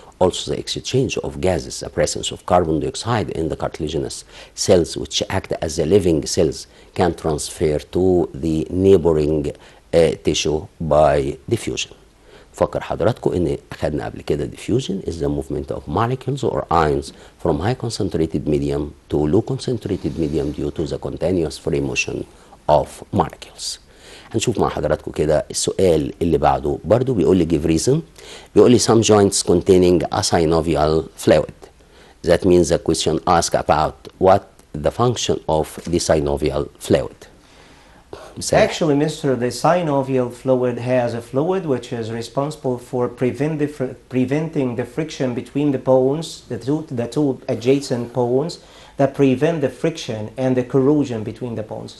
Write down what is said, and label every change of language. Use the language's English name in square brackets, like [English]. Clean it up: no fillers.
[English] Also the exchange of gases, the presence of carbon dioxide in the cartilaginous cells, which act as the living cells, can transfer to the neighboring tissue by diffusion. [Arabic] فكر حضراتكم ان اخذنا قبل كده [English] diffusion is the movement of molecules or ions from high concentrated medium to low concentrated medium due to the continuous free motion of molecules. [Arabic] هنشوف مع حضراتكم كده السؤال اللي بعده برضو بيقول لي [English] give reason. [Arabic] بيقول لي [English] some joints containing a synovial fluid. That means the question asks about what the function of the synovial fluid. Actually, Mr., the synovial fluid has a fluid which is responsible for preventing the friction between the bones, the two adjacent bones, that prevent the friction and the corrosion between the bones.